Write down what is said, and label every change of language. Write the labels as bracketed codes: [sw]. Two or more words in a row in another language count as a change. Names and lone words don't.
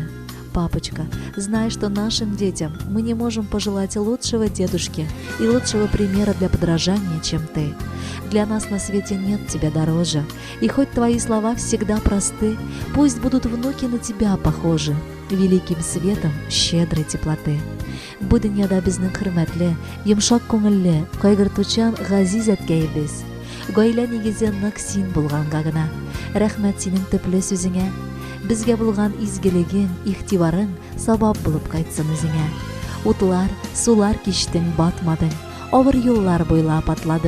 [ru] Папочка, знай, что нашим детям мы не можем пожелать лучшего дедушки и лучшего примера для подражания, чем ты. Для нас на свете нет тебя дороже, и хоть твои слова всегда просты, пусть будут внуки на тебя похожи, великим светом щедрой теплоты. [tt] Бу дөньяда безнең хөрмәтле, йомшак күңелле, кайгыртучан газиз әткәйбез. Гаилә нигезе нык син булганга гына. Рәхмәт синең төпле сүзеңә. Безгә булган изгелегең, игътибарың сабап булып кайтсын үзеңә. Утлар, сулар кичтең, батмадың, авыр юллар буйлап атладың.